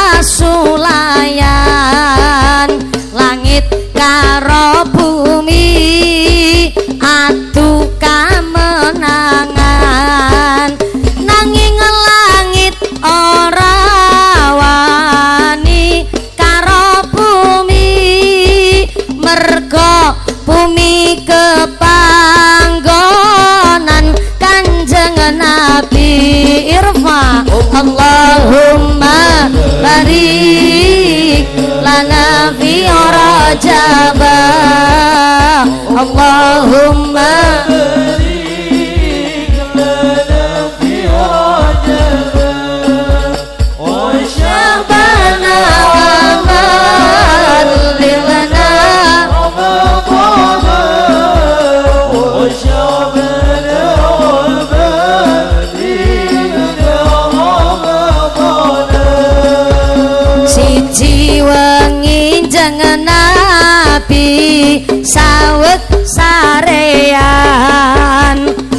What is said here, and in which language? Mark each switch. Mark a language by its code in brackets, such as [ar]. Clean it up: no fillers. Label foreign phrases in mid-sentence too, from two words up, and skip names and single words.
[jv] pasulayan, langit karo bumi adu kamenangan, nanging langit ora wani karo bumi, merga bumi kepanggonan Kanjeng Nabi. [ar] ارفع اللهم بارك لنا في رجب. اللهم بارك لنا في رجب. وشعبانا وبلغنا رمضانا. وشعبانا [jv] siji wengi jeneng Nabi sawet sarean,